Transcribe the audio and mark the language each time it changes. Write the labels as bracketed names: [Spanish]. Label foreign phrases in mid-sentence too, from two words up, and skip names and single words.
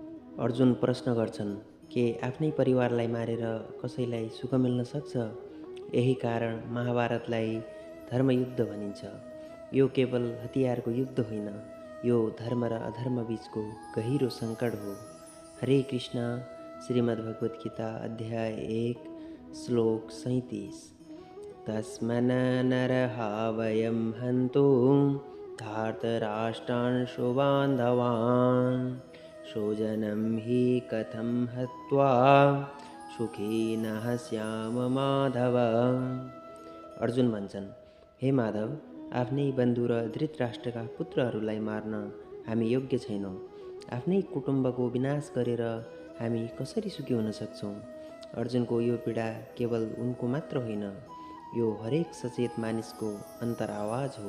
[Nepali] अर्जुन प्रश्न गर्छन्, के आफ्नै परिवारलाई मारेर कसैलाई सुख मिल्न सक्छ? यही कारण महाभारतलाई धर्मयुद्ध भनिन्छ। यो केवल हतियारको युद्ध होइन, यो धर्म र अधर्म बीचको गहिरो सङ्कट हो। हरे कृष्ण। श्रीमद्भगवद् गीता अध्याय 1 श्लोक 37। [Sanskrit] तस्मान्नरः वयं हन्तु धार्तराष्ट्रान् स्वबान्धवान् स्वजनं हि कथं हत्वा सुखिनः स्याम माधव। [Nepali] अर्जुन भन्छन्, हे माधव, आफ्नै बन्धु र धृतराष्ट्रका पुत्रहरूलाई मार्न हामी योग्य छैनौँ। आफ्नै कुटुम्बको विनाश गरेर हामी कसरी सुखी हुन सक्छौँ? अर्जुनको यो पीडा केवल उनको मात्र होइन, यो हरेक सचेत मानिसको अन्तरावाज हो।